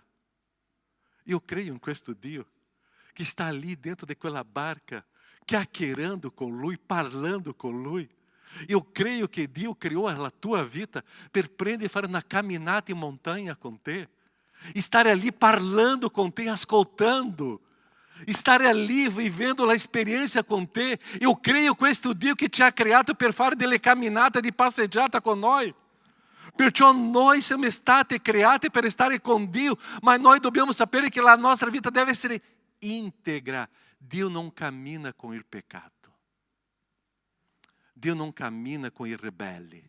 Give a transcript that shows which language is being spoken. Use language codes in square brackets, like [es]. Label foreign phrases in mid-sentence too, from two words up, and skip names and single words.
[it] Io creio in questo Dio che sta lì dentro di quella barca, chiacchierando con Lui, parlando con Lui. Io creio che Dio criou la tua vita per prendere e fare una camminata in montagna con te. Stare ali parlando com te, ascoltando. [pt] Stare ali vivendo a experiência com te. Eu creio [it] questo Dio che ci ha creato per fare delle camminate di passeggiata con noi. Perciò noi siamo stati creati per stare con Dio, ma noi dobbiamo sapere che la nostra vita deve essere integra. Dio non cammina con il peccato. Dio non cammina con i ribelli.